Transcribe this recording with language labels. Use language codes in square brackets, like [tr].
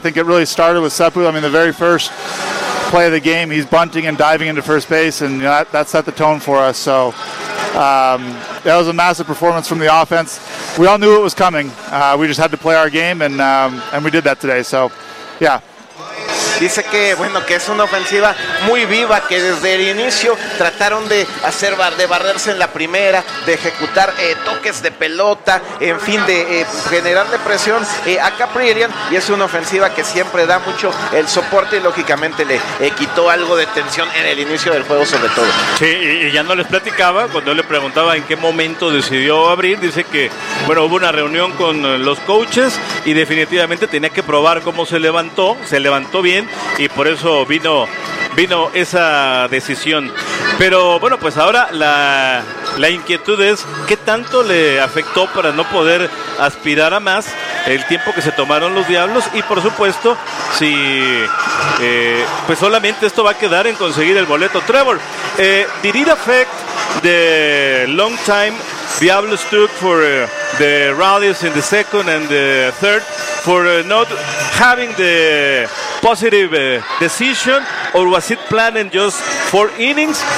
[en] I think it really started with Sepu. I mean, the very first play of the game, he's bunting and diving into first base, and that set the tone for us. So that was a massive performance from the offense. We all knew it was coming. We just had to play our game, and we did that today. So, yeah. [es] Dice que, bueno, que es una ofensiva muy viva, que desde el inicio trataron de hacer, de barrerse en la primera, de ejecutar toques de pelota, en fin, de generarle presión a Capri Erian, y es una ofensiva que siempre da mucho el soporte y lógicamente le quitó algo de tensión en el inicio del juego sobre todo. Sí, y ya no les platicaba, cuando le preguntaba en qué momento decidió abrir, dice que, bueno, hubo una reunión con los coaches y definitivamente tenía que probar cómo se levantó bien, y por eso vino esa decisión. Pero bueno, pues ahora la inquietud es qué tanto le afectó para no poder aspirar a más el tiempo que se tomaron los Diablos, y por supuesto si pues solamente esto va a quedar en conseguir el boleto. [en] Trevor, did it affect the long time Diablos took for the rallies in the second and the third for not having the positive decision, or was it planned in just 4 innings?